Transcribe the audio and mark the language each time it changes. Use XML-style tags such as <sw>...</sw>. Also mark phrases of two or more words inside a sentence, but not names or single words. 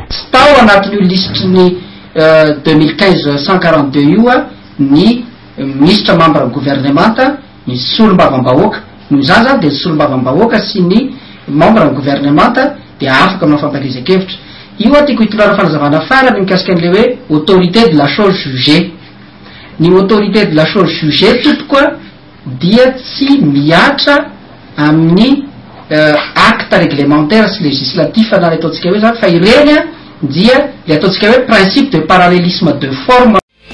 <mg>Tao anatin'io listry 2015-142 io a ny</mg> <fr>ministre membre gouvernementa</fr> <mg>ny solombavam-bahoaka no zaza dia solombavam-bahoaka sy ny</mg> <fr>membre gouvernementa</fr> <mg>dia afaka manao fampielezan-kevitra. Io a tiako hitolera fanazavana farany mikasika an'ilay hoe</mg> <fr>autorité de la chose jugée.</fr> <mg>Ny</mg> <fr>autorité de la chose jugée</fr> <mg>topoka dia tsy miatra amin'ny</mg> <fr>acte réglementaire</fr> <mg>sy législatif na ataontsika hoe zany fa ireny a dia le ataontsika hoe</mg> <fr>principe de parallélisme de forme</fr>